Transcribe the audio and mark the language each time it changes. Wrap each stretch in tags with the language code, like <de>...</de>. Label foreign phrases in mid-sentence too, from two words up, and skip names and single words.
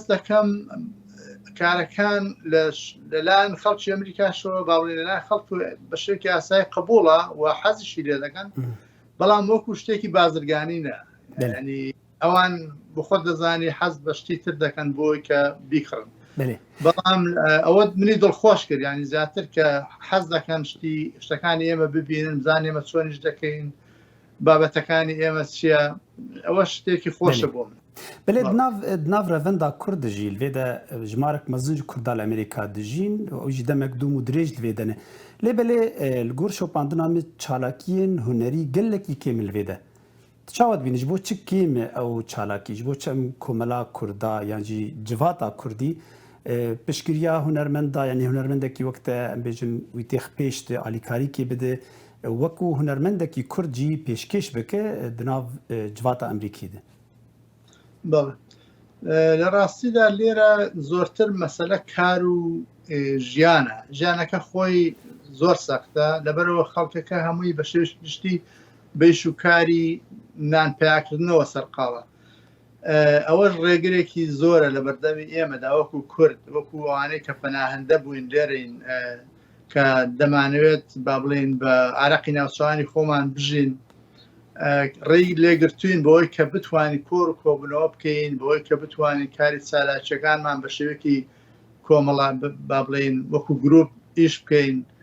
<ckb>دەکەم کارەکان لەلایەن خەڵکی ئەمریکاشەوە باڵێ لەلایەن خەڵک بە شێوەیەکی ئاسایی قبوڵە و حەزیشی لێ دەکەن بەڵام وەکو شتێکی بازرگانی نە ینی ئەوان بخۆ دەزانی حەز بە شتی تر دەکەن بۆی کە بیکڕن بەڵام ئەوە منی دڵخۆش کرد ینی زیاتر کە حەز دەکەن شتەکانی ئێمە ببینن بزان ئێمە چۆنیش دەکەین بابەتەکانی ئێمە چییە ئەوە شتێکی خۆشە بۆ من</ckb> <ku>بلێ ناو ڕەڤەندا کوورد دژی لێدە ژمارەك مەزنج کووردا لە ئەمریکا دژین ئەوژی دەمێک دوم و درێژ لێدەنێ لێ بەلێ li gor şopandinamê çalakiyên hunerî gelekî kêm li vê de çawa dibînî ji bo çi kêm e ew çalakî ji bo çi em komela Kurda yan jî civata Kurdî piştgiriya hunermenda yanî hunermendekî wek te em bêjin wî têx pêş de alîkarîkê bide wekû hunermendekî Kurd jî pêşkêş bike di nav civata Emerîkî de</ku> <ckb>لە ڕاستیدا لێرە زۆرتر مەسەلە کار و ژیانەکە خۆی زۆر سەختە لەبەرەوە خەڵکەکە هەمووی بە شێوەیەکی گشتی بەیش و کاری نانپیاکردنەوە سەرقاڵە ئەوەش ڕێگرێکی زۆرە لە بەردەمی ئێمەدا وەکو کورد وەکو ئەوانەی کە پەناهەندە بووین لێرەین کە دەمانەوێت با بڵێن بە ئارەقی ناوچەوانی خۆمان بژین ڕێی لێگرتوین بەوەی کە بتوانین کۆر و کۆبنەوە بکەین بەوەی کە بتوانین کاری چالاکیەکانمان بە شێوەیەکی کۆمەڵا با بڵێن وەکو گروپ ئیش بکەین</ckb>